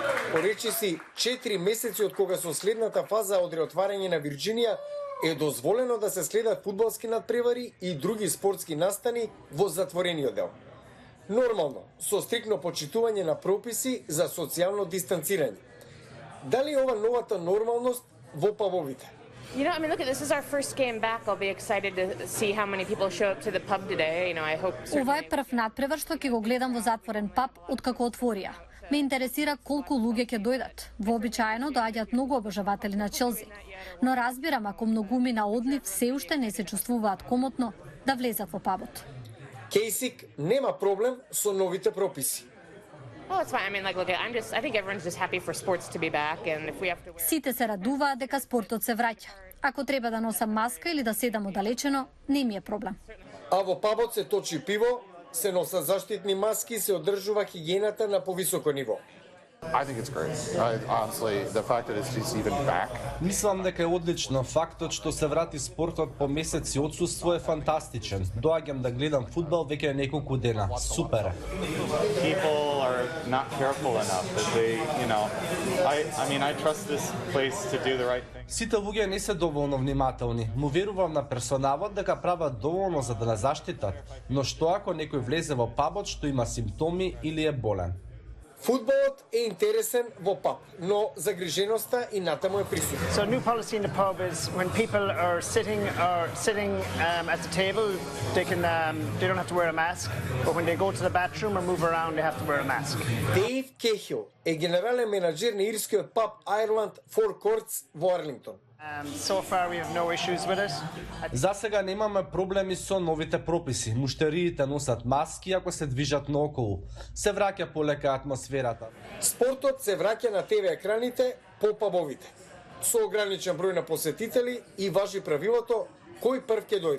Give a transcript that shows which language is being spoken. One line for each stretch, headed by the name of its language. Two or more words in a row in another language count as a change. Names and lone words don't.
Macedonian: Поречи си 4 месеци од кога со следната фаза од реотварање на Вирџинија е дозволено да се следат фудбалски надпревари и други спортски настани во затворениот дел. Нормално, со стрикно почитување на прописи за социјално дистанцирање. Дали ова новата нормалност во пабовите?
English: You know, I mean, look, this is our first game back. I'll be excited to see how many people show up to the pub today. You know, I hope.
Macedonian: Ова е прв надпревар што ќе го гледам во затворен паб откако отворија. Ме интересира колку луѓе ќе дојдат. Вообичаено доаѓаат многу обожаватели на Челси. Но разбирам ако многуми на одлив се уште не се чувствуваат комотно да влезат во пабот. Кейсик нема проблем со новите прописи.
English: Oh, it's fine. I mean, like, look, I think everyone's just happy for sports to be back, and if we have to wear.
Macedonian: Сите се радуваат дека спортот се враќа. Ако треба да носам маска или да седам оддалечено, не ми е проблем. А во пабот се точи пиво, се носат заштитни маски и се одржува хигиената на повисоко ниво.
English: I think it's great. Honestly, the fact that it's just even back.
Macedonian: Мислам дека е одлично. Фактот што се врати спортот по месеци отсуство е фантастичен. Доаѓам да гледам фудбал веќе неколку дена. Супер е.
English: People are not careful enough that they, I mean, I trust this place to do the right thing.
Macedonian: Сите луѓе не се доволно внимателни. Му верувам на персоналот дека прават доволно за да не заштитат. Но што ако некој влезе во пабот што има симптоми или е болен? Фудбалот е интересен во паб, но загриженоста и натаму е присутна.
English: So a new policy in the pub is when people are sitting at the table, they don't have to wear a mask, but when they go to the bathroom or move around, they have to wear a mask.
Macedonian: Дейв Кехил е генерален менаџер на ирскиот паб Ireland Four Courts во Арлингтон.
English: So far we have no issues with it.
Macedonian: За сега немаме проблеми со новите прописи. Муштериите носат маски ако се движат наоколу. Се враќа полека атмосферата. Спортот се враќа на ТВ екраните по пабовите. Со ограничен број на посетители и важи правилото кој прв ќе дојде.